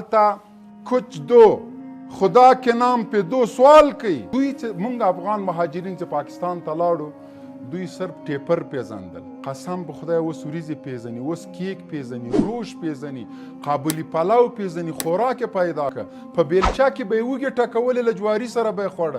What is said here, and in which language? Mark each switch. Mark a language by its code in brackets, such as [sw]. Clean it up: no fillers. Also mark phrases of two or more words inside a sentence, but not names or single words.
[ps] هلته کچ [ur] دو خدا کے نام پہ دو [ps] سوال کوي. دوی چې موږ افغان مهاجرین چې پاکستان ته لاړو دوی صرف ټیپر پیژندل. قسم په خدای اوس وریځې پیژني، اوس کیک پیژني، روش پیژني، قابلي پلاو پیژني، خوراک پیدا که په بیلچه کې به یې وږې ټکولې له جواري سره به یې خوړه.